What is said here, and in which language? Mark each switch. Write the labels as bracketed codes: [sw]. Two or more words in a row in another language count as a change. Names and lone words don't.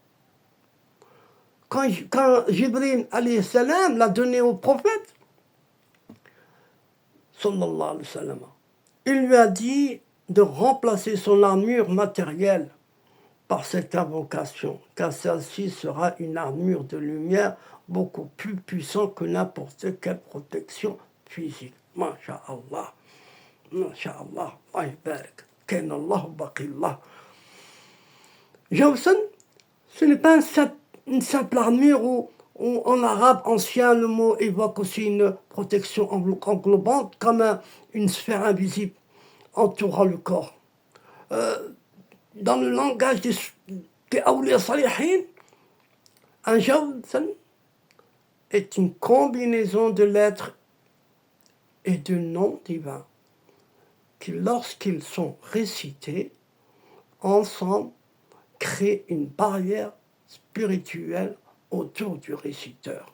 [fr] Quand Jibril [ar] عليه السلام [fr] l'a donné au prophète, [ar] صلى الله عليه وسلم, [fr] il lui a dit de remplacer son armure matérielle par cette invocation, car celle-ci sera une armure de lumière beaucoup plus puissante que n'importe quelle protection physique. [ar] ما شاء الله. ما شاء الله. الله بارك. Kainallahu baqillah. [fr] Jawsan, ce n'est pas une simple armure où en arabe ancien, le mot évoque aussi une protection englobante, comme une sphère invisible entourant le corps. Dans le langage des [ar] أولياء صالحين, [fr] un jawsan est une combinaison de lettres et de noms divins qui, lorsqu'ils sont récités ensemble, créent une barrière spirituelle autour du réciteur.